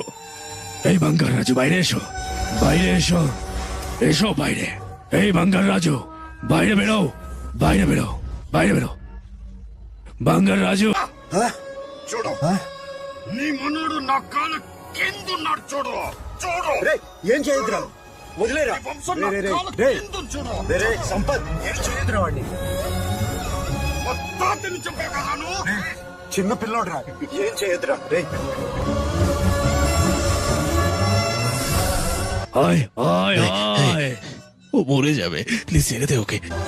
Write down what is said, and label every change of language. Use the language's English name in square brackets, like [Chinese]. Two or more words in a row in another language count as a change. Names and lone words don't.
[Bangla] এই বাঙ্গার রাজু, বাইরে এসো, বাইরে এসো, এসো বাইরে। এই বাঙ্গার রাজু, বাইরে বেরো, বাইরে বেরো, বাইরে বেরো। বাঙ্গার রাজু, [Telugu] చూడు నీ మనోడు నా కాలు కిందున్నాడు చూడు చూడు ఏం చేయదురా వదిలేరా సంపత్ ఏం చేయదురా వాడిని మొత్తాన్ని చెప్పే కదా నువ్వు చిన్న పిల్లోడురా ఏం చేయదురా రే [Bangla] আয় আয় আয়। ও মরে যাবে, প্লিজ ছেড়ে দে ওকে।